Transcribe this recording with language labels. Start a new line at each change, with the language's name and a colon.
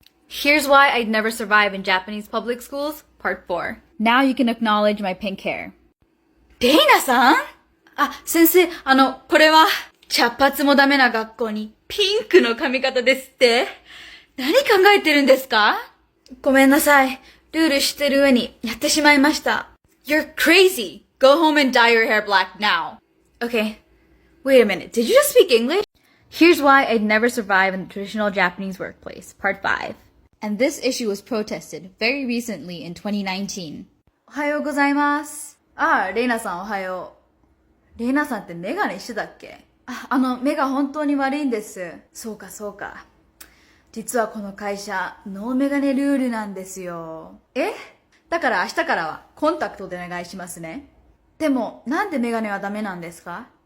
English: Here's why I'd never survive in Japanese public schools, part 4. Now you can acknowledge my pink hair.
Japanese: レイナさん？先生、これは、茶髪もダメな学校にピンクの髪型ですって？何考えてるんですか？ごめんなさい。ルール知ってる上にやってしまいました。
English: You're crazy! Go home and dye your hair black now. Okay. Wait a minute. Did you just speak English? Here's why I'd never survive in the traditional Japanese workplace, part 5. And this issue was protested very recently in 2019.
Japanese: おはようございます。レイナさんおはよう。レイナさんってメガネしてたっけ？目が本当に悪いんです。そうか。実はこの会社、ノーメガネルールなんですよ。だから明日からはコンタクトでお願いしますね。でも、なんでメガネはダメなんですか？